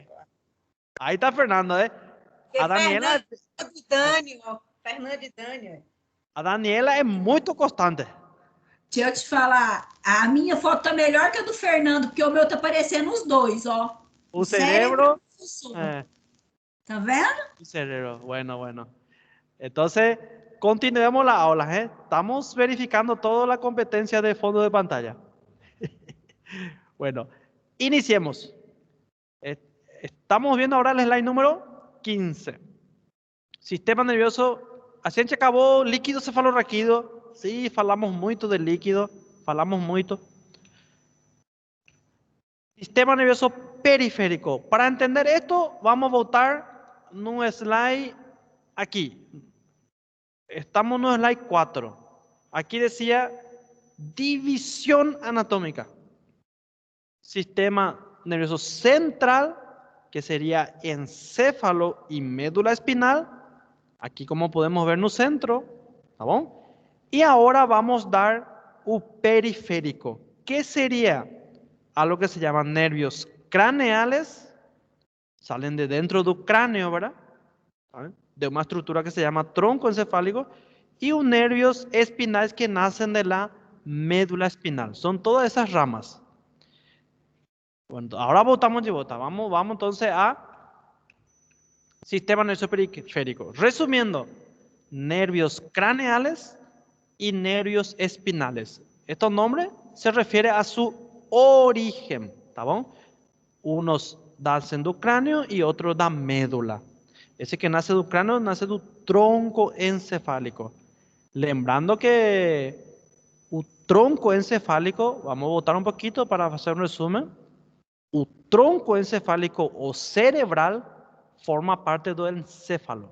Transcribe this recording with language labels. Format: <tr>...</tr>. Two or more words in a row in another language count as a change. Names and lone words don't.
<pt>Aí tá Fernando, né? A Daniela, Fernando e Dani. a Daniela é muito constante. Deixa eu te falar, a minha foto tá melhor que a do Fernando, porque o meu tá parecendo os dois, ó. O cerebro. Tá vendo? O cerebro, bueno.</pt> <es>Entonces, continuemos la aula, ¿eh? Estamos verificando toda la competencia de fondo de pantalla. Bueno, iniciemos. Estamos viendo ahora el slide número 15. Sistema nervioso.</es> <pt>A gente acabou líquido cefalorraquídeo.</pt> <es>Sí,</es> <pt>falamos muito de líquido. Falamos muito.</pt> <es>Sistema nervioso periférico. Para entender esto, vamos a</es> <pt>voltar num</pt> <es>slide aquí.</es> <pt>Estamos no slide 4.</pt> <es>Aquí decía división anatómica. Sistema nervioso central, que sería encéfalo y médula espinal. Aquí como podemos ver</es> <pt>no centro. ¿Tá bom?</pt> <es>Y ahora vamos a dar un periférico. ¿Qué sería? Algo que se llaman nervios craneales. Salen de dentro del cráneo, ¿verdad? De una estructura que se llama tronco encefálico, y un nervios espinales que nacen de la médula espinal. Son todas esas ramas. Bueno, ahora voltamos de vuelta. Vamos entonces a sistema nervioso periférico. Resumiendo, nervios craneales y nervios espinales. Estos nombres se refieren a su origen,</es> <pt>¿tá bom?</pt> <es>Unos nacen del cráneo y otros da médula. Ese que nace del cráneo nace del tronco encefálico. Lembrando que el tronco encefálico, vamos a voltar un poquito para hacer un resumen. El tronco encefálico o cerebral forma parte del encéfalo.</es>